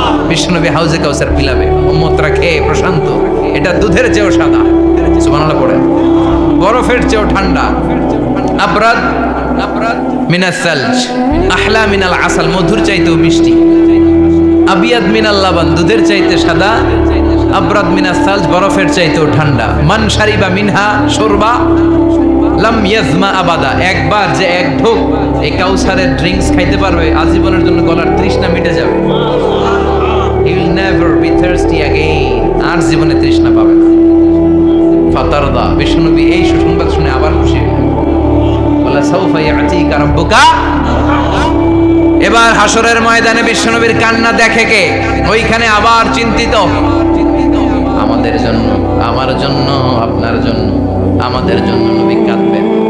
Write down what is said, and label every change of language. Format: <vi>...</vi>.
<bn>বিশ্বনবী হাউজে কাউসার পিলাবে, উম্মতরা খেয়ে প্রশান্ত। এটা দুধের চেয়েও সাদা, সুবহানাল্লাহ পড়েন, বরফের চেয়েও ঠান্ডা,</bn> <ar>আবরাদ মিনাস সালজ, আহলা মিনাল আসাল,</ar> <bn>মধুর চাইতেও মিষ্টি,</bn> <ar>আবিয়াদ মিনাল লাবান,</ar> <bn>দুধের চাইতে সাদা, আবরাদ মিনাস সালজ, বরফের চাইতেও ঠান্ডা।</bn> <ar>মান শারিবা মিনহা শুরবা লাম ইয়াজমা আবাদা,</ar> <bn>একবার যে এক ঢোক এই কাউসারের ড্রিঙ্কস খাইতে পারবে, আজীবনের জন্য গলার তৃষ্ণা মিটে যাবে।</bn> <en>He will never be thirsty again,</en> <bn>আর জীবনে তৃষ্ণা পাবে না। ফাতারদা, বিশ্বনবী এই সুসংবাদ শুনে আবার খুশি হলেন, বলে</bn> <ar>সাউফা ইয়াতিকা রাব্বুকা।</ar> <bn>এবার হাসরের ময়দানে বিশ্বনবীর কান্না দেখে কে? ওইখানে আবার চিন্তিত, আমাদের জন্য, আমার জন্য, আপনার জন্য, আমাদের জন্য নবী কাঁদবেন।</bn>